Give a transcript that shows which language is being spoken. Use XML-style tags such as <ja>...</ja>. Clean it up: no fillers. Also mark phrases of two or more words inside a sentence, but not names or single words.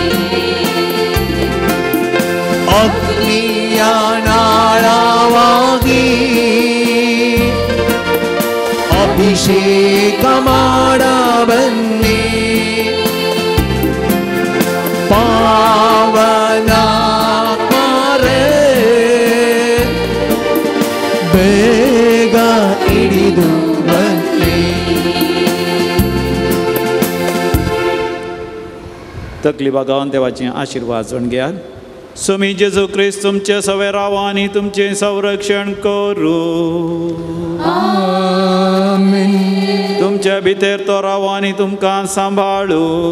<kn>ಅಗ್ನಿಯ ನಾಳವಾಗಿ ಅಭಿಷೇಕ ಮಾಡ ಬನ್ನಿ ಪಾವನಾತ್ಮರೇ ಬೇಗ ಹಿಡಿದು ಬನ್ನಿ.</kn> <kok>तकलीबा गावन देवाचें आशिर्वाद जावन घेयात. सोमी जेजू क्रिस्त तुमचे सवे राव आनी तुमचें संरक्षण करू आमेन. तुमच्या भितर तो राव आनी तुमकां सांबाळू</kok>